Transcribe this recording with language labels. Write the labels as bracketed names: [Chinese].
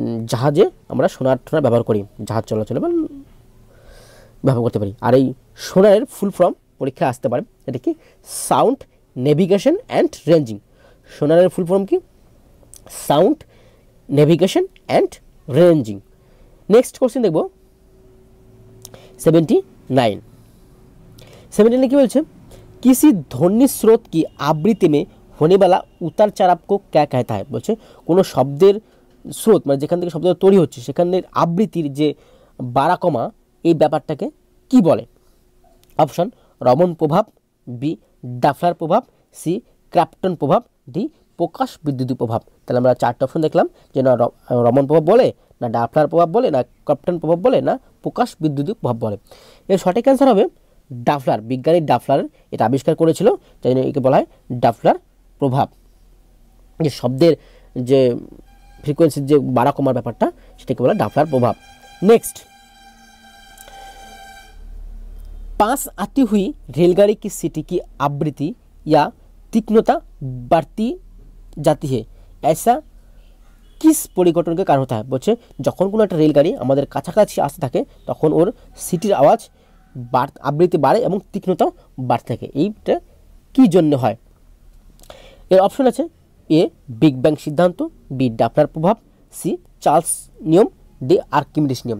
[Bangla] জাহাজে আমরা সোনার ব্যবহার করি, জাহাজ চলাচলে ব্যবহার করতে পারি। আর এই সোনারের ফুল ফর্ম পরীক্ষায় আসতে পারে, এটা কি sound navigation and ranging. সোনারের full form কি sound navigation and ranging. Next question দেখব 79 কি বলছে, [Hindi] किसी ध्वनि स्रोत की आवृत्ति में होने वाला उतार चढ़ाव को क्या कहता है। [Bangla] বলছে কোনো শব্দের স্রোত মানে যেখান থেকে শব্দ তৈরি হচ্ছে সেখানের আবৃত্তির যে বাড়া কমা এই ব্যাপারটাকে কি বলে। অপশন রমন প্রভাব, বি ডাফলার প্রভাব, সি ক্র্যাপটন প্রভাব, ডি প্রকাশ বিদ্যুৎ প্রভাব। তাহলে আমরা চারটে অপশন দেখলাম যে না রমন প্রভাব বলে, না ডাফলার প্রভাব বলে, না ক্র্যাপটন প্রভাব বলে, না প্রকাশ বিদ্যুৎ প্রভাব বলে। এর সঠিক অ্যান্সার হবে ডাফলার। বিজ্ঞানী ডাফলার এটা আবিষ্কার করেছিল, তাই জন্য একে বলা হয় ডাফলার প্রভাব। যে শব্দের যে ফ্রিকোয়েন্সির যে বাড়া কমার ব্যাপারটা সেটাকে বলা ডাফলার প্রভাব। [Hindi] नेक्स्ट, पास आती हुई रेलगाड़ी की सीटी की आवृत्ति या तीक्ष्णता बढ़ती जाती है, ऐसा किस परिघटन के कारण होता है। [Bangla] বলছে যখন কোনো একটা রেলগাড়ি আমাদের কাছাকাছি আসতে থাকে তখন ওর সিটির আওয়াজ আবৃত্তি বাড়ে এবং তীক্ষ্ণতাও বাড়তে থাকে, এইটা কি জন্য হয়। এর অপশন আছে এ বিগ ব্যাং সিদ্ধান্ত, বি ডাফলার প্রভাব, সি চার্লস নিয়ম, ডি আর্কিমিডিস নিয়ম।